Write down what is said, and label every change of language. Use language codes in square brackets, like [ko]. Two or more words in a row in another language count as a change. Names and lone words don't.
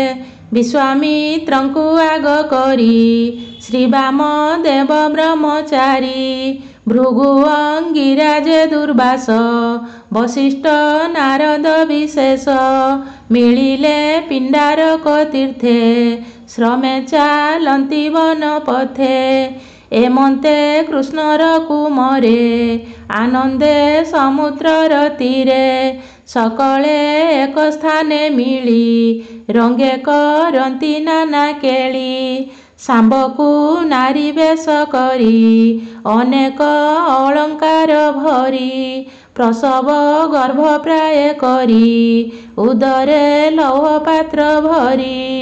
[or] ବିଶ୍ୱାମିତ୍ରଙ୍କୁ ଆଗ କରି ଶ୍ରୀ ବାମଦେବ ବ୍ରହ୍ମଚାରୀ ଭୃଗୁ ଅଙ୍ଗିରାଜେ ଦୁର୍ବାସ ବଶିଷ୍ଠ ନାରଦ ବିଶେଷ ମିଳିଲେ ପିଣ୍ଡାରକ ତୀର୍ଥେ ଶ୍ରମେ ଚାଲନ୍ତି ବନ ପଥେ ଏମନ୍ତେ କୃଷ୍ଣର କୁମରେ ଆନନ୍ଦେ ସମୁଦ୍ରର ତୀରେ ସକଳେ ଏକ ସ୍ଥାନେ ମିଳି ରଙ୍ଗେ କରନ୍ତି ନାନା କେଳି ସାମ୍ବଙ୍କୁ ନାରୀ ବେଶ କରି ଅନେକ ଅଳଙ୍କାର ଭରି ପ୍ରସବ ଗର୍ଭ ପ୍ରାୟ କରି ଉଦରେ ଲୌହ ପାତ୍ର ଭରି